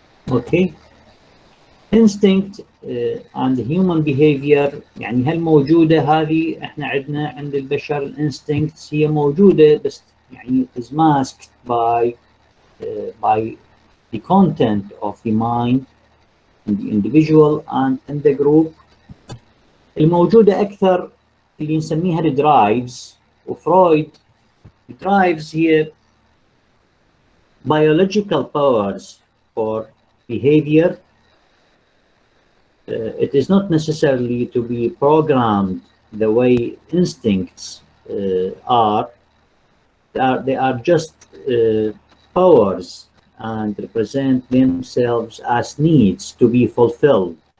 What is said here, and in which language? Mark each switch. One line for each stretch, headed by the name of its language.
English: Okay. Instinct and human behavior
Arabic: يعني هل موجودة هذه؟ احنا عندنا عند البشر الانستنكتس هي موجودة بس يعني
English: is masked by the content of the mind in the individual and in the group.
Arabic: الموجودة أكثر اللي نسميها الدرايفز، وفرويد الدرايفز هي
English: biological powers for behavior. It is not necessarily to be programmed the way instincts are. They are just powers and represent themselves as needs to be fulfilled.